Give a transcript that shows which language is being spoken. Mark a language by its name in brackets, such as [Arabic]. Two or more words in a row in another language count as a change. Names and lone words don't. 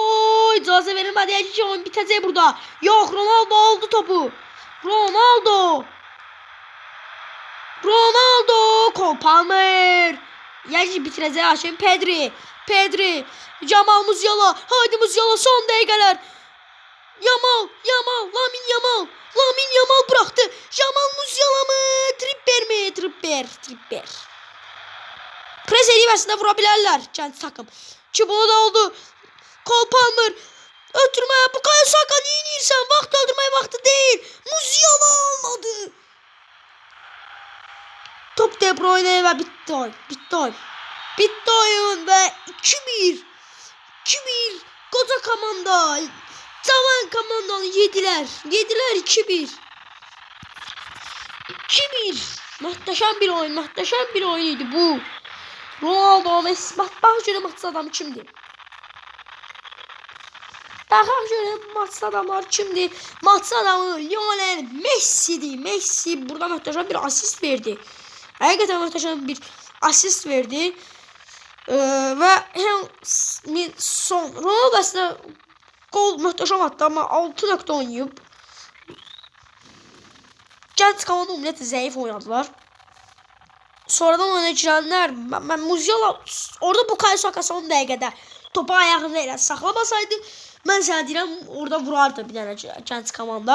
[Azerbaijani] İcazə verilmədi ki oyun bitəcək burada. Yox, Ronaldo aldı topu. Ronaldo. Cole Palmer. Yəni bitirəcək Haşim. Pedri. Jamal Musiala. Haydi Musiala son dəqiqələr. [Turkish] Yamal. Lamine Yamal bıraktı. Jamal Musiala mı? Trippier. [Azerbaijani] Pres edilməsində vura bilərlər Chelsea takım. Ki bunu da oldu. Cole Palmer. Ötürmə. Bukayo Saka niyə inirsən? Vaxt öldürmək vaxtı deyil. Musiala olmadı. [Turkish] Top De Bruyne ve bitti oyun ve 2-1. [Azerbaijani] Koca komanda. Cavan komandanı yediler 2-1. [Turkish] Muhteşem bir oyunuydu bu. Ronaldo, Messi. Bak şöyle maçta adam kimdi? Maçta adamlar kimdi? Maçta adamı Lionel Messi'di. Messi burada muhteşem bir asist verdi. [Azerbaijani] Həqiqətən möhtəşəm bir asist verdi. Və son Ronaldo əslində qol möhtəşəm atdı, amma 6 nöqtə oynayıb. Gənc komanda ümumiyyətlə zəif oynadılar. Sonradan oyuna girənlər, mən Musiala orada Bukayo Saka son dəqiqədə topu ayağında elə saxlamasaydı, mən sənə deyirəm, orada vurardı bir dənə gənc komanda.